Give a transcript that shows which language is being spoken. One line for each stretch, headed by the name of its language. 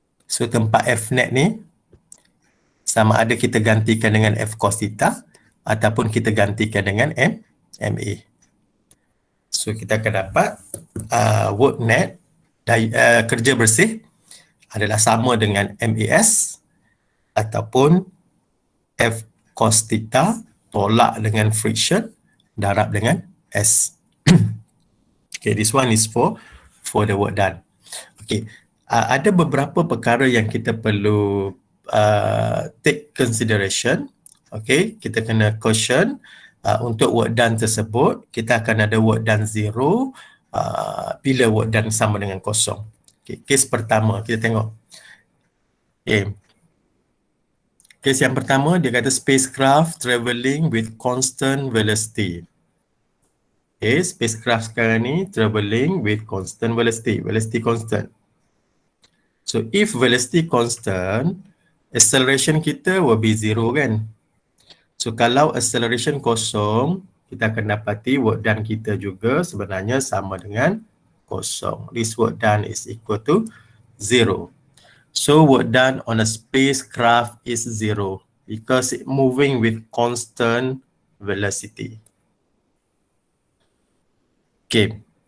Malay: So tempat F net ni sama ada kita gantikan dengan F cos theta ataupun kita gantikan dengan MA. So kita akan dapat work net kerja bersih adalah sama dengan MAS ataupun F cos theta tolak dengan friction darab dengan S.
English: Okay, this one is for the work done.
Malay: Okay, ada beberapa perkara yang kita perlu
English: take consideration.
Malay: Okay, kita kena caution untuk work done tersebut. Kita akan ada work done 0 bila work done sama dengan kosong. Okay, kes pertama kita tengok. Okay. Kes yang pertama dia kata
English: spacecraft travelling with constant velocity. Okay, spacecraft
Malay: sekarang ni
English: travelling with constant velocity constant. So if velocity constant, acceleration
Malay: kita
English: will be 0
Malay: kan. So kalau acceleration kosong, kita akan dapati work done kita juga sebenarnya sama dengan kosong.
English: This work done is equal to 0. So work done on a spacecraft is 0 because it's moving with constant velocity. Okay.